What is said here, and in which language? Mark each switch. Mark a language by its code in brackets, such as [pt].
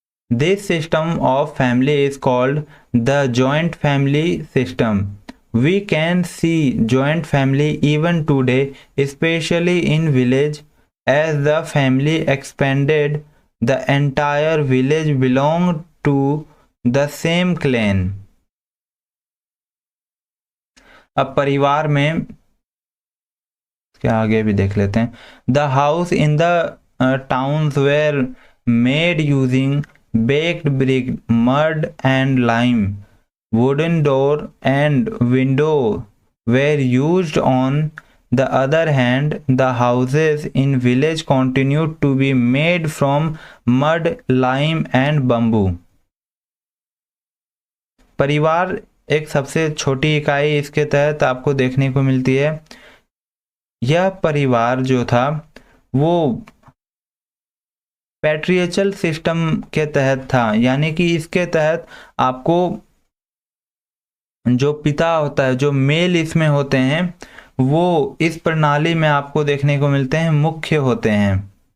[en] This system of family is called the joint family system. We can see joint family even today, especially in village. As the family expanded, the entire village belonged to the same clan. [hi] अब परिवार में क्या आगे भी देख लेते हैं. [en] The house in the towns were made using baked brick, mud and lime. Wooden door and window were used. On the other hand, the houses in village continued to be made from mud, lime and bamboo. [hi] परिवार एक सबसे छोटी इकाई इसके तहत आपको देखने को मिलती है. यह परिवार जो था वो पैट्रियचल सिस्टम के तहत था, यानी कि इसके तहत आपको जो पिता होता है, जो मेल इसमें होते हैं, वो इस प्रणाली में आपको देखने को मिलते हैं, मुख्य होते हैं.